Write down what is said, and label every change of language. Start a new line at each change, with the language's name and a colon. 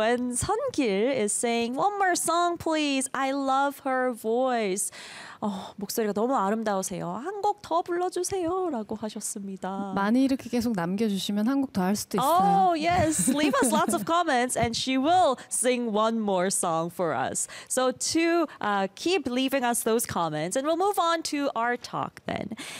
English: And 선길 is saying, one more song, please. I love her voice.
Korean: 목소리가 너무 아름다우세요. 한 곡 더 불러주세요. 라고 하셨습니다. 많이 이렇게 계속 남겨주시면 한 곡 더 할 수도 있어요.
English: Oh, yes. Leave us lots of comments and she will sing one more song for us. So to keep leaving us those comments and we'll move on to our talk then.